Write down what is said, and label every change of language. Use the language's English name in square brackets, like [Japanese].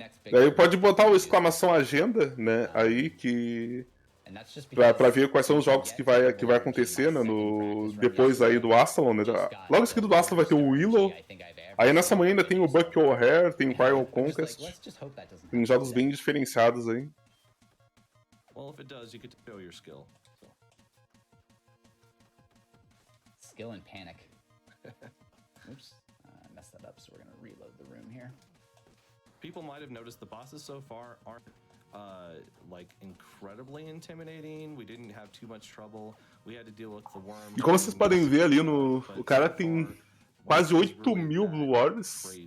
[Portuguese] Daí pode botar o exclamação agenda, né, aí que pra ver quais são os jogos que vai acontecer, né, depois aí do Astalon, né. Logo em seguida do Astalon vai ter o Willow. Aí nessa manhã ainda tem o Buck O'Hare, tem o Viral Conquest. Tem jogos bem diferenciados aí. [English] Well, if it does, you get to show your skill. So. Skill and panic. Oops, I messed that up, so we're gonna reload the room here. People might have noticed the bosses so far aren't like incredibly intimidating. We didn't have too much trouble. We had to deal with the worm. [Portuguese] E como vocês podem ver ali o cara tem quase 8.000 Blue Orbs.